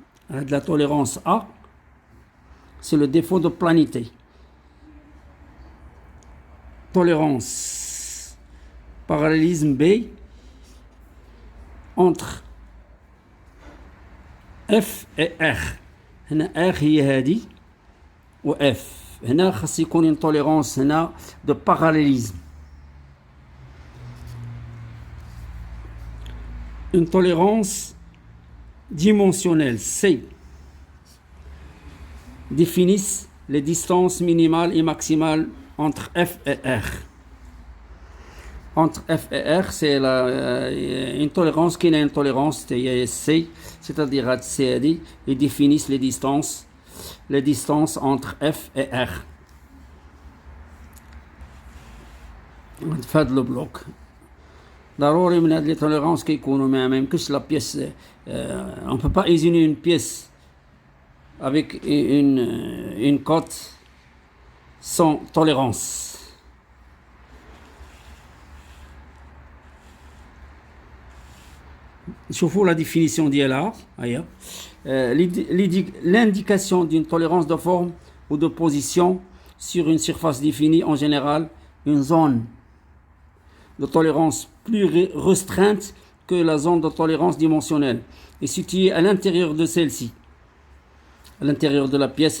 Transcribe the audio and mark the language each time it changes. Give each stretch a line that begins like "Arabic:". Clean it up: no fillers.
French: De la tolérance A, c'est le défaut de planité. Tolérance parallélisme B entre F et R.
Arabic: هنا R هي هذه و F. هنا خاص يكون
French: une tolérance
Arabic: هنا
French: de parallélisme. Une tolérance dimensionnelle C définissent les distances minimales et maximales entre F et R. Entre F et R, c'est une tolérance qui est une tolérance C, c'est-à-dire C, ils définissent les distances entre F et R.
Arabic: في هذا البلوك ضروري من هذه
French: les tolérances
Arabic: كيكونوا ما يمكنش
French: la pièce on peut pas isoler une pièce avec une cote sans tolérance.
Arabic: شوفوا
French: la définition
Arabic: ديالها هيا.
French: L'indication d'une tolérance de forme ou de position sur une surface définie, en général une zone de tolérance plus restreinte que la zone de tolérance dimensionnelle est située à l'intérieur de celle-ci, à l'intérieur de la pièce.